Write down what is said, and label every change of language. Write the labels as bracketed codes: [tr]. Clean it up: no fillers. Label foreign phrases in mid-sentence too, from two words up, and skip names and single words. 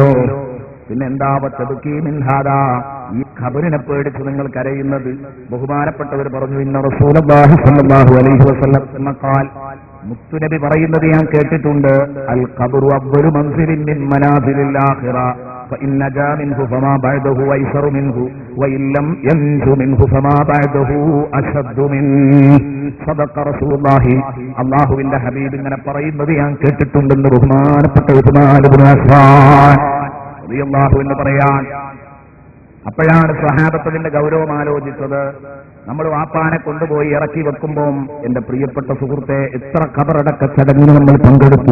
[ml] പിന്നെ എന്താ [ar] تبكي من هذا, [ml] ഈ ഖബറിനെ പേടിച്ച് നിങ്ങൾ കരയുന്നത്? ബഹുമാനപ്പെട്ടവർ പറഞ്ഞു, [ar] إن رسول الله صلى الله عليه وسلم قال, [ml] മുത്തുനബി പറയുന്നത് ഞാൻ കേട്ടിട്ടുണ്ട്, [ar] القبر أول منزل من منازل الآخرة فإن نجا منه فما بعده أيسر منه وإن لم ينج منه فما بعده أشد منه. صدق رسول الله. [ml] അല്ലാഹുവിന്റെ ഹബീബ് ഇങ്ങനെ പറയുന്നത് ഞാൻ കേട്ടിട്ടുണ്ടെന്ന് ബഹുമാനപ്പെട്ട ഉസ്മാൻ ഇബ്നു അഫ്ഫാൻ [ar] رضي الله عنه [ml] പറയാൻ. അപ്പോഴാണ് സ്വഹാബത്തിന്റെ ഗൗരവം ആലോചിച്ചത്. നമ്മൾ വാപ്പാനെ കൊണ്ടുപോയി ഇറക്കി വെക്കുമ്പോൾ എന്റെ പ്രിയപ്പെട്ട സുഹൃത്തെ എത്ര ഖബറടക്ക ചടങ്ങിന് നമ്മൾ പങ്കെടുത്തു.